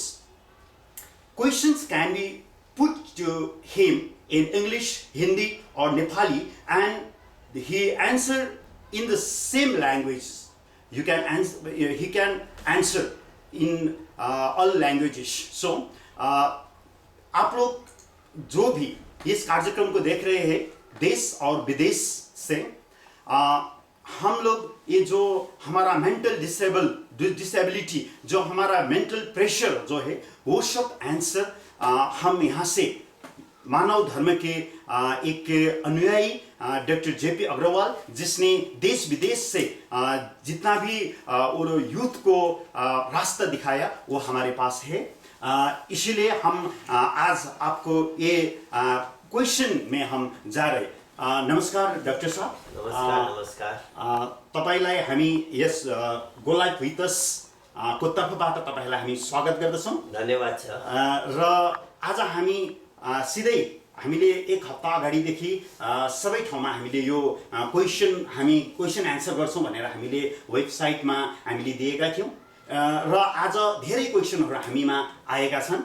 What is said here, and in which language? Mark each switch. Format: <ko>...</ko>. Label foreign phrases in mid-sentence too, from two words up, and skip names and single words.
<en>Questions can be put to him in English, Hindi or Nepali and he answer in the same language. He can answer in all languages.</en> <hi>So आप लोग जो भी इस कार्यक्रम को देख रहे हैं देश और विदेश से, हम लोग ये जो हमारा</hi> <en>mental disability,</en> <hi>जो हमारा</hi> <en>mental pressure</en> <hi>जो है, वो सब आंसर हम यहाँ से मानव धर्म के एक अनुयायी डॉक्टर जेपी अग्रवाल, जिसने देश विदेश से जितना भी यूथ को रास्ता दिखाया, वो हमारे पास है। इसीलिए हम आज आपको ये क्वेश्चन में हम जा रहे। नमस्कार डाक्टर साहब। नमस्कार।</hi> <ne>तपाईलाई हामी यस गो लाइभ विथ अस को तर्फबाट तपाईलाई हामी स्वागत गर्दछौँ। धन्यवाद छ। र आज हामी सिधै हामीले एक हप्ता अगाडिदेखि सबै ठाउँमा हामीले यो</ne> <en>question answer</en> <ne>गर्छौँ भनेर हामीले वेबसाइटमा हामीले दिएका थियौँ र आज धेरै क्वेसनहरू हामीमा आएका छन्।</ne>